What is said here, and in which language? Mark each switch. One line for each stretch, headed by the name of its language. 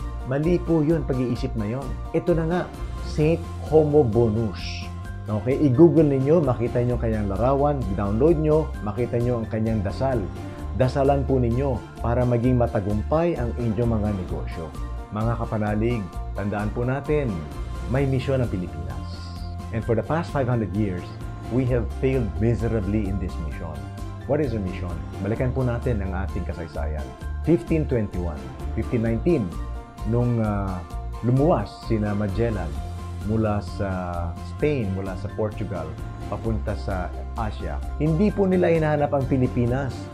Filipino: Mali po yun, pag-iisip na yun. Ito na nga, Saint Homobonus. Okay, i-google ninyo, makita nyo ang kanyang larawan, download nyo, makita nyo ang kanyang dasal. Dasalan po ninyo para maging matagumpay ang inyong mga negosyo. Mga kapanalig, tandaan po natin, may misyon ang Pilipinas.
English: And for the past 500 years, we have failed miserably in this mission. What is our mission?
Filipino: Balikan po natin ang ating kasaysayan. 1521, 1519, nung lumuwas sina Magellan mula sa Spain, mula sa Portugal, papunta sa Asia. Hindi po nila hinahanap ang Pilipinas.